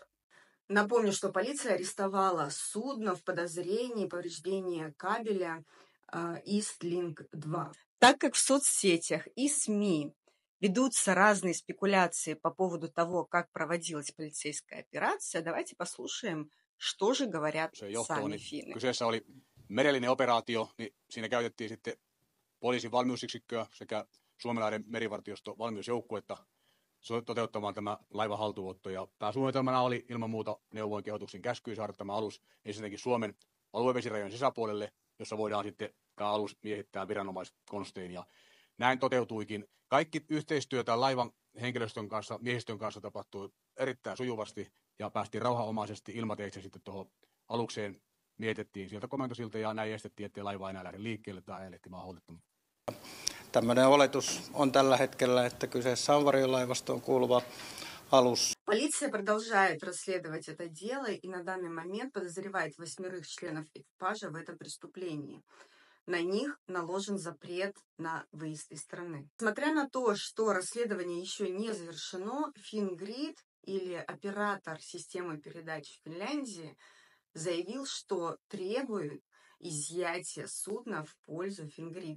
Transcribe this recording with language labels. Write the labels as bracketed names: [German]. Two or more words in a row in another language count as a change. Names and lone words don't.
[Russian] Напомню, что полиция арестовала судно в подозрении повреждения кабеля Eastlink-2. Так как в соцсетях и СМИ ведутся разные спекуляции по поводу того, как проводилась полицейская операция, давайте послушаем, что же говорят сами финны. [Finnish] Kyseessä oli merellinen operaatio, niin siinä käytettiin sitten poliisin valmiusyksikköä sekä suomalainen merivartiosto valmiusjoukkuetta toteuttamaan tämä laivan haltuunotto. Ja pääsuunnitelmana oli ilman muuta neuvoin kehotuksen käskyyn saada tämä alus ensinnäkin Suomen aluevesirajojen sisäpuolelle, jossa voidaan sitten tämä alus miehittää viranomaiskonstein. Ja näin toteutuikin. Kaikki yhteistyö tämän laivan henkilöstön kanssa, miehistön kanssa tapahtui erittäin sujuvasti ja päästiin rauhanomaisesti ilmateitse sitten tuohon alukseen mietettiin sieltä komentosilta ja näin estettiin, ettei laiva enää lähde liikkeelle tai ajelehti maahollettomaan. Tämmöinen oletus on tällä hetkellä, että kyseessä on varjolaivastoon kuuluva алус. [Russian] Полиция продолжает расследовать это дело и на данный момент подозревает 8 членов экипажа в этом преступлении. На них наложен запрет на выезд из страны. Несмотря на то, что расследование еще не завершено, Фингрид или оператор системы передач в Финляндии заявил, что требует изъятия судна в пользу Фингрида.